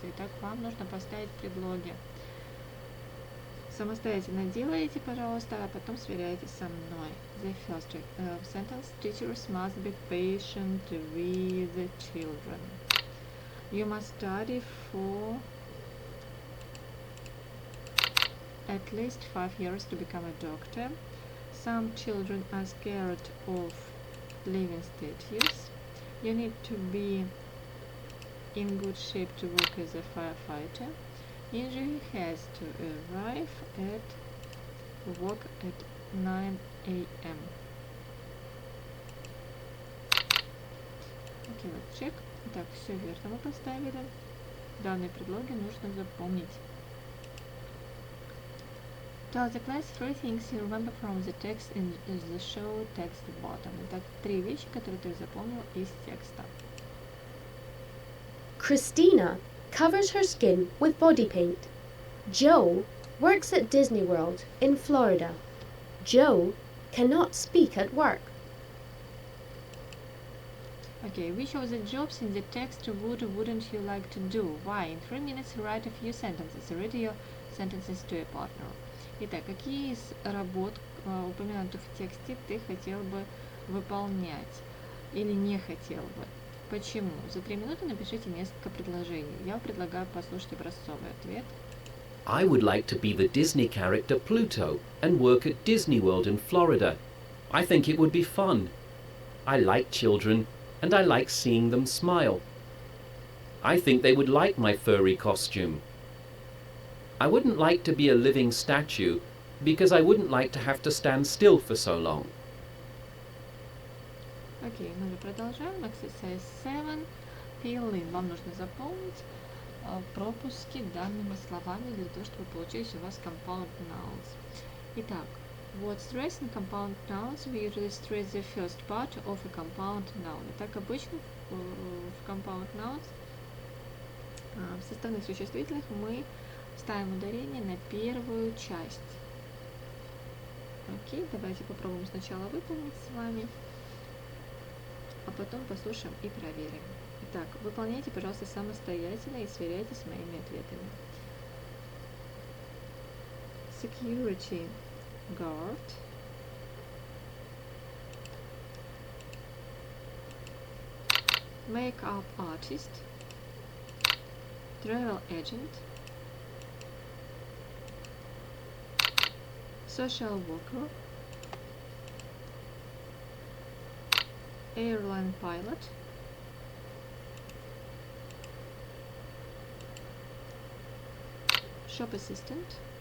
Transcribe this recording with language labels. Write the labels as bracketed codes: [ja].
[ru] Итак, вам нужно поставить предлоги. Самостоятельно делаете, пожалуйста, а потом сверяйте со мной. [en] The first sentence: teachers must be patient with the children. You must study for at least 5 years to become a doctor. Some children are scared of living statues. You need to be in good shape to work as a firefighter. Injury has to arrive at work at 9 a.m. [ru] Окей, вот чек. Так, все верно мы поставили. Данные предлоги нужно запомнить. [en] Tell the class 3 things you remember from the text in the show text bottom. [ru] Итак, 3 вещи, которые ты запомнил из текста. [en] Christina covers her skin with body paint. Joe works at Disney World in Florida. Joe cannot speak at work. Okay, which of the jobs in the text wouldn't you like to do? Why? In 3 minutes write a few sentences. Read your sentences to a partner. [ru] Итак, какие из работ, упомянутых в тексте, ты хотел бы выполнять или не хотел бы? Почему? За 3 минуты напишите несколько предложений. Я предлагаю послушать образцовый ответ. [en] I would like to be the Disney character Pluto and work at Disney World in Florida. I think it would be fun. I like children and I like seeing them smile. I think they would like my furry costume. I wouldn't like to be a living statue because I wouldn't like to have to stand still for so long. [ru] Окей, мы же продолжаем. [en] Exercise 7. Fill in. [ru] Вам нужно заполнить пропуски данными словами для того, чтобы получились у вас compound nouns. [en] Итак, what stress in compound nouns, we usually stress the first part of a compound noun. [ru] Итак, обычно в compound nouns, в составных существительных, мы ставим ударение на первую часть. Окей, давайте попробуем сначала выполнить с вами, а потом послушаем и проверим. Итак, выполняйте, пожалуйста, самостоятельно и сверяйте с моими ответами. [en] Security guard, makeup artist, travel agent, social worker, airline pilot, shop assistant.